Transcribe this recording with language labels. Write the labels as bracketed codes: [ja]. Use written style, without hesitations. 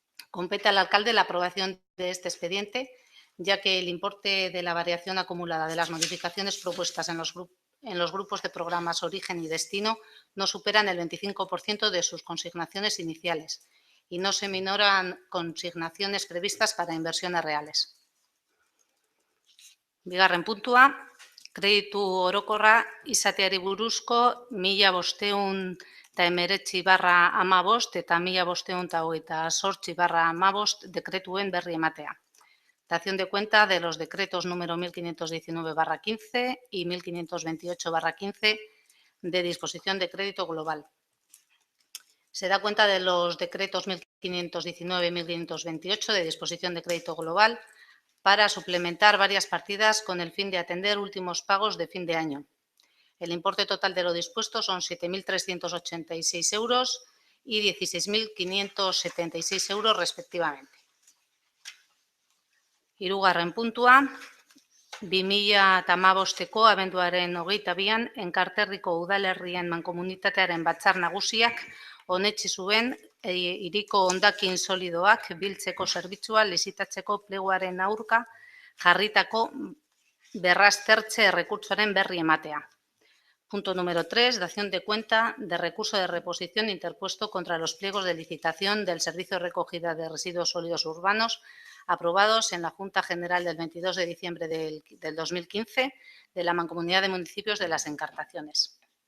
[es] Compete al alcalde la aprobación de este expediente, ya que el importe de la variación acumulada de las modificaciones propuestas en los grupos de programas Origen y Destino no superan el 25% de sus consignaciones iniciales y no se minoran consignaciones previstas para inversiones reales. [eu] Bigarren puntua, kreditu orokorra izateari buruzko 1519/15 eta 1528/15 dekretuen berri ematea. [es] Dación de cuenta de los decretos número 1519/15 y 1528/15 de disposición de crédito global. Se da cuenta de los decretos 1519 y 1528 de disposición de crédito global para suplementar varias partidas con el fin de atender últimos pagos de fin de año. El importe total de lo dispuesto son 7.386 euros y 16.576 euros respectivamente. [eu] Hirugarren puntua, 2015ko abenduaren 22an Enkarterriko udalerrien mankomunitatearen batzar nagusiak onetsi zuen hiriko hondakin solidoak biltzeko zerbitzua lizitatzeko pleguaren aurka jarritako berraztertze errekurtsoaren berri ematea. [es] Punto número 3, dación de cuenta de recurso de reposición interpuesto contra los pliegos de licitación del Servicio de Recogida de Residuos Sólidos Urbanos aprobados en la Junta General del 22 de diciembre del 2015 de la Mancomunidad de Municipios de las Encartaciones.